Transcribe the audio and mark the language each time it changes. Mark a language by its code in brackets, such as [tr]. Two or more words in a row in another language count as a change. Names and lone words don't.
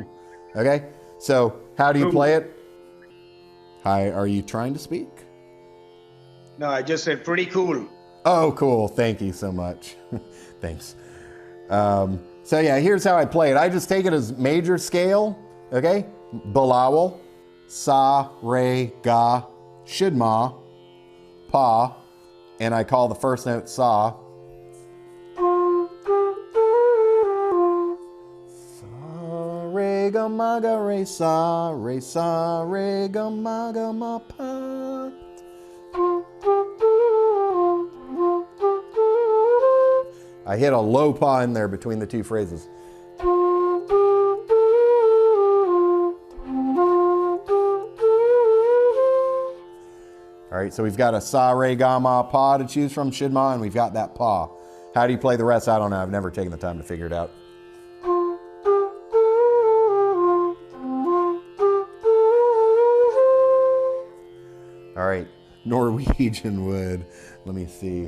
[en] Okay, so how do you play it? Hi, are you trying to speak? No, I just said pretty cool. Oh, cool. Thank you so much. Thanks. So yeah, here's how I play it. I just take it as major scale, okay? [hi] Bilawal, sa, re, ga, shidma, pa, [en] and I call the first note sa. [hi] Sa, re, ga, ma, ga, re, sa, re, ga, ma, pa. [en] I hit a low pa in there between the two phrases. All right, so we've got a [hi] sa, re, ga, ma, pa [en] to choose from, shidma, and we've got that pa. How do you play the rest? I don't know. I've never taken the time to figure it out. All right, Norwegian wood. Let me see.